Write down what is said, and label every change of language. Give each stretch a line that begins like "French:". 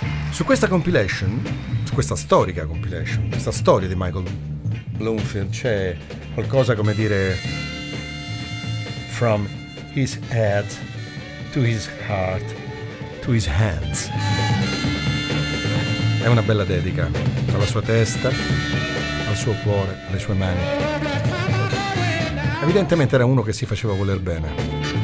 Italian: Su questa compilation, su questa storica compilation, questa storia di Michael Bloomfield, c'è qualcosa come dire
English: from his head to his heart to his hands.
Italian: È una bella dedica alla sua testa, al suo cuore, alle sue mani. Evidentemente era uno che si faceva voler bene.